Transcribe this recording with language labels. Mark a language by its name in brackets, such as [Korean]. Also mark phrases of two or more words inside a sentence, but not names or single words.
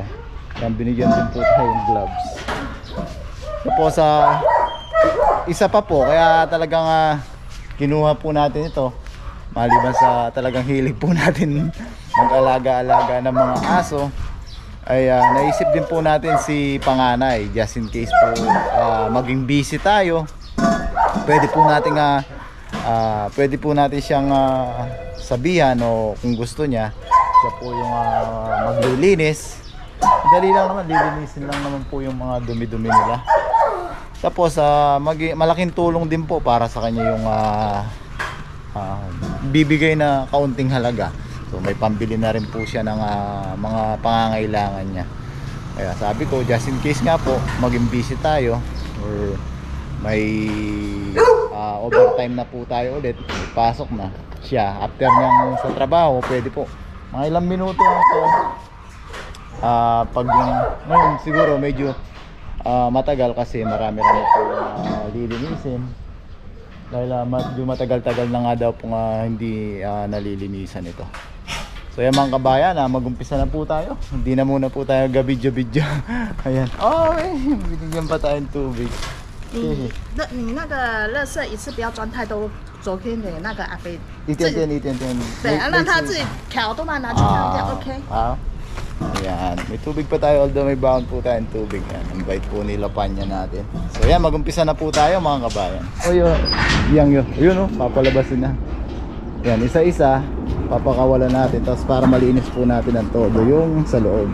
[Filipino] Ayan, binigyan din po tayong gloves. So po sa isa pa po, kaya talagang kinuha po natin ito. Maliban sa talagang hilig po natin mag-alaga-alaga ng mga aso, ay naisip din po natin si panganay, [English] just in case [Filipino] po maging busy tayo. Pwede po natin siyang sabihan, o kung gusto niya, siya po yung maglilinis. Dali lang naman, lilinisin lang naman po yung mga dumi-dumi nila. Tapos malaking tulong din po para sa kanya yung bibigay na kaunting halaga. So may pambili na rin po siya ng mga pangangailangan niya. Kaya sabi ko, [English] just in case [Filipino] nga po maging busy tayo or may overtime na po tayo ulit, pasok na siya after niyang sa trabaho, pwede po mga ilang minuto ako. Pag ngayon siguro medyo matagal kasi marami po lilinisin. Dahil medyo matagal-tagal na nga daw po hindi nalilinisan ito. So yan mga kabayan, mag-umpisa na po tayo. Hindi na muna po tayo gabidyo-bidyo. Ayan. Binigyan pa tayong tubig. [Chinese] 你那个垃圾一次不要装太多，昨天的那个阿飞，一点点。对，让他自己调都嘛拿去这样 OK。 [Filipino] Ayan, may tubig pa tayo, although may baon po tayong tubig. Yan, invite po nila panya natin. So yan, mag-umpisa na po tayo mga kabayan. Yun papalabasin na. Yan, isa-isa papakawalan natin, tapos para malinis po natin ang todo yung sa loob.